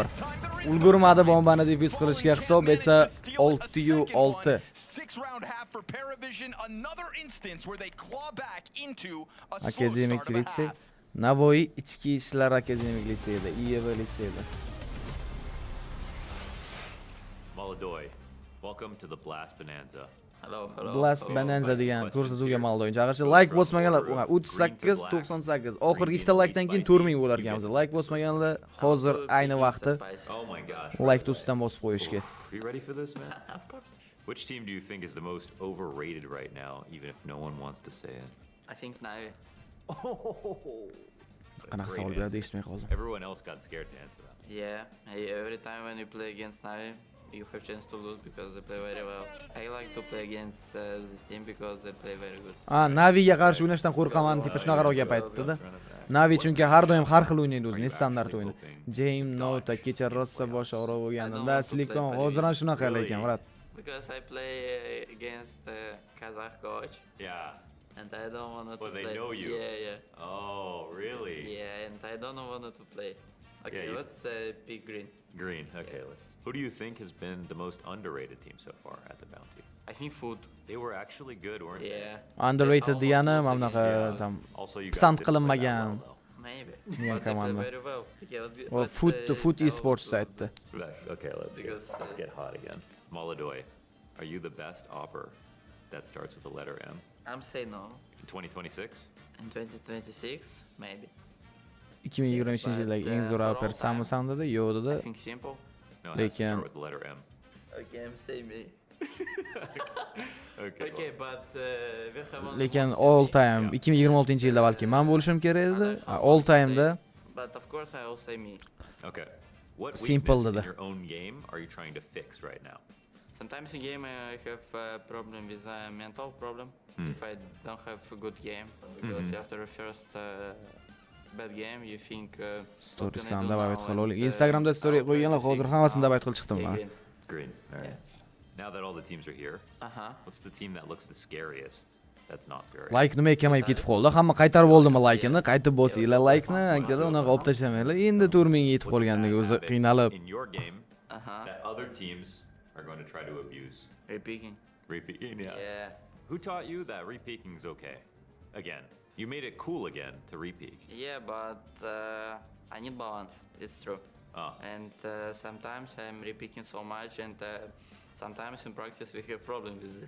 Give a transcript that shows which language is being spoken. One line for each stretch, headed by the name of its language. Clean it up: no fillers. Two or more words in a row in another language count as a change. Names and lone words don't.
Uzbek: Ulgurmadi bombani defuse qilishga, hisob esa 6-6. Akademik litsey. Navoiy ichki ishlar akademik litseyida, IEV litseyida.
English: Molodoy, welcome to the Blast Bonanza.
Uzbek: Blast Bonanza degan ko'rsatuvga Molodoy chaqirishdi. Like bosmaganlar 38-98. Oxirgi ikkita likedan keyin 4000 bo'lar ekanmiz. Like bosmaganlar hozir ayni vaqti like tustdan bosib qo'yishga.
English: You ready for this, man? Of course. Which team do you think is the most overrated right now, even if no one wants to say it? I think Navi.
Uzbek: Qanaqa savol beradi eshitmay qoldim.
English: Everyone else got scared to answer that. Yeah, every time when you play against Navi, you have chance to lose because they play very well. I like to play against this team because they play very good.
Uzbek: Naviga qarshi o'ynashdan qo'rqaman, tipa shunaqa gap aytdi-da. Navi chunki har doim har xil o'ynaydi o'zi,
Russian: ne standart
Uzbek: o'yini. James Nota kecha rossa bosh og'riq bo'lganida, Silikon hozir ham shunaqa ekan, brat.
English: Because I play against Kazakh coach. Yeah. And I don't want to play. They know you. Yeah. Oh, really? Yeah, and I don't want to play. Okay, let's pick green. Green. Okay, Who do you think has been the most underrated team so far at the Bounty? I think Food. They were actually good, weren't they?
Uzbek: Underrated degani mana bunaqa pisand qilinmagan.
English: Maybe. Yeah, come on. Very well.
Uzbek: Well, food esports aytdi.
English: Okay, let's get hot again. Molodoy, are you the best opper that starts with the letter M? I'm saying no. In 2026? In 2026, maybe.
Uzbek: 2023-yildagi eng zo'r opper Samusan dedi, yo'q dedi.
English: I think simple. No, it has to start with the letter M. Okay, I'm saying me. Okay, but we have
Uzbek: Lekin
English: all time
Uzbek: 2026-yilda balki men bo'lishim kerak edi.
English: All time'da. But of course I will say me. Okay. What Simple weakness in your own game are you trying to fix right now? Sometimes in game I have a problem with a mental problem. If I don't have a good game, because after the first bad game you think
Uzbek: story san davet qilib Instagramda story qo'yganlar hozir hammasini davet qilib chiqdim men.
English: Green. All right. Now that all the teams are here, what's the team that looks the scariest? That's not very.
Uzbek: Like nima kamayib ketib qoldi. Hamma qaytarib oldimi like-ni? Qaytib bosinglar like-ni. Agar unaqa olib tashlamanglar. Endi 4000 ga yetib qolgandagi o'zi qiynalib.
English: In your game, that other teams are going to try to abuse. Repeating, yeah. Who taught you that repeaking is okay? Again, you made it cool again to repeak. Yeah, but I need balance. It's true. And sometimes I'm repeating so much, and sometimes in practice we have problem with this.